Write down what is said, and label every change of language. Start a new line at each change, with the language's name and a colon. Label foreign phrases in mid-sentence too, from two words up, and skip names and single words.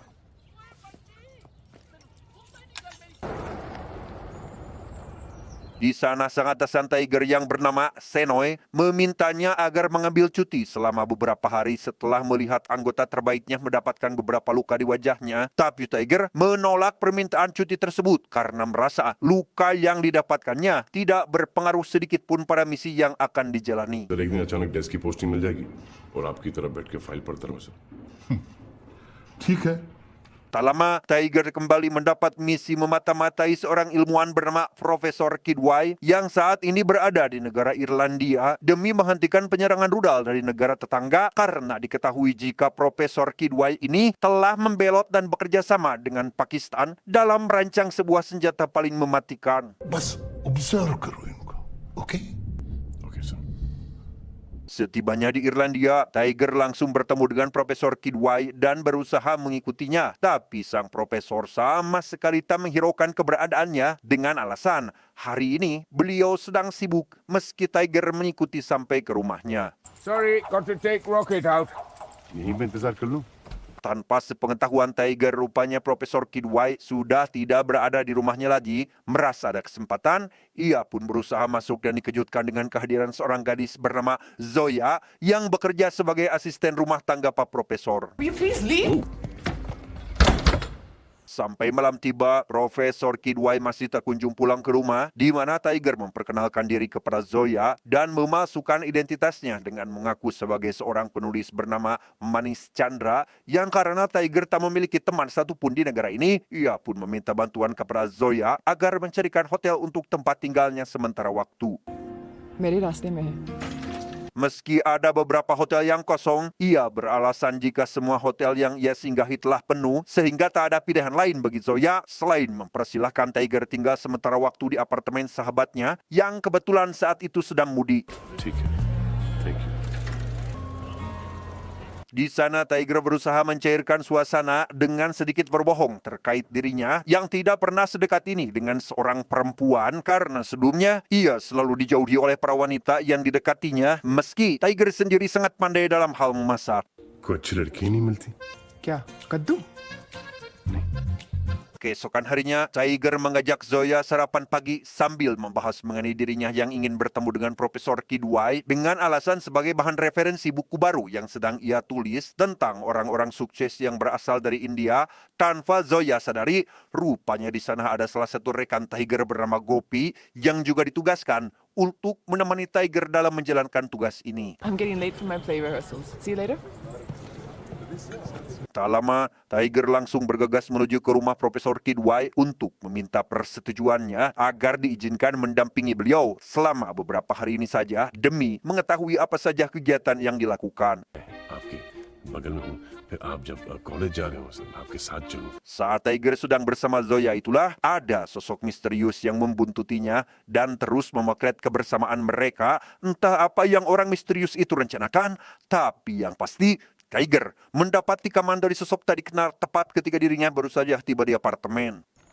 Indonesian: Di sana sang atasan Tiger yang bernama Senoy memintanya agar mengambil cuti selama beberapa hari setelah melihat anggota terbaiknya mendapatkan beberapa luka di wajahnya. Tapi Tiger menolak permintaan cuti tersebut karena merasa luka yang didapatkannya tidak berpengaruh sedikit pun pada misi yang akan dijalani.
Hindi: एक दिन अचानक डेस्क की पोस्टिंग मिल जाएगी और आपकी तरफ बैठ के फाइल पढ़ता रहूं सर। ठीक है।
Indonesian: Tak lama, Tiger kembali mendapat misi memata-matai seorang ilmuwan bernama Profesor Kidwai yang saat ini berada di negara Irlandia demi menghentikan penyerangan rudal dari negara tetangga karena diketahui jika Profesor Kidwai ini telah membelot dan bekerja sama dengan Pakistan dalam merancang sebuah senjata paling mematikan.
Hindi: बस ऑब्जर्व करो इनको, ओके?
English: okay sir.
Indonesian: Setibanya di Irlandia, Tiger langsung bertemu dengan Profesor Kidwai dan berusaha mengikutinya. Tapi sang profesor sama sekali tak menghiraukan keberadaannya dengan alasan hari ini beliau sedang sibuk meski Tiger mengikuti sampai ke rumahnya.
English: Sorry, got to take Rocket out.
Hindi: यहीं पे इंतजार कर लूं?
Indonesian: Tanpa sepengetahuan Tiger, rupanya Profesor Kidwai sudah tidak berada di rumahnya lagi. Merasa ada kesempatan, ia pun berusaha masuk dan dikejutkan dengan kehadiran seorang gadis bernama Zoya yang bekerja sebagai asisten rumah tangga Pak Profesor.
English: Will you please leave?
Indonesian: Sampai malam tiba, Profesor Kidwai masih tak kunjung pulang ke rumah, di mana Tiger memperkenalkan diri kepada Zoya dan memasukkan identitasnya dengan mengaku sebagai seorang penulis bernama Manish Chandra yang karena Tiger tak memiliki teman satupun di negara ini, ia pun meminta bantuan kepada Zoya agar mencarikan hotel untuk tempat tinggalnya sementara waktu.
Hindi: मेरे रास्ते में है।
Indonesian: Meski ada beberapa hotel yang kosong, ia beralasan jika semua hotel yang ia singgahi telah penuh sehingga tak ada pilihan lain bagi Zoya selain mempersilahkan Tiger tinggal sementara waktu di apartemen sahabatnya yang kebetulan saat itu sedang mudik.
Hindi: ठीक है,
English: thank you.
Indonesian: Di sana Tiger berusaha mencairkan suasana dengan sedikit berbohong terkait dirinya yang tidak pernah sedekat ini dengan seorang perempuan karena sebelumnya ia selalu dijauhi oleh para wanita yang didekatinya meski Tiger sendiri sangat pandai dalam hal memasak.
Hindi: कोई अच्छी लड़की नहीं मिलती? क्या कद्दू?
Indonesian: Keesokan harinya, Tiger mengajak Zoya sarapan pagi sambil membahas mengenai dirinya yang ingin bertemu dengan Profesor Kidwai dengan alasan sebagai bahan referensi buku baru yang sedang ia tulis tentang orang-orang sukses yang berasal dari India. Tanpa Zoya sadari, rupanya di sana ada salah satu rekan Tiger bernama Gopi yang juga ditugaskan untuk menemani Tiger dalam menjalankan tugas ini.
English: I'm getting late for my play rehearsals. See you later.
Indonesian: Tak lama, Tiger langsung bergegas menuju ke rumah Profesor Kidwai untuk meminta persetujuannya agar diizinkan mendampingi beliau selama beberapa hari ini saja demi mengetahui apa saja kegiatan yang dilakukan.
Hindi: आपकी बगल में हूँ फिर आप जब कॉलेज जा रहे हो सर आपके साथ चलूँ
Indonesian: Saat Tiger sedang bersama Zoya itulah ada sosok misterius yang membuntutinya dan terus memotret kebersamaan mereka. Entah apa yang orang misterius itu rencanakan, tapi yang pasti Tiger mendapati tikaman dari sosok tak dikenal tepat ketika dirinya baru saja tiba di apartemen.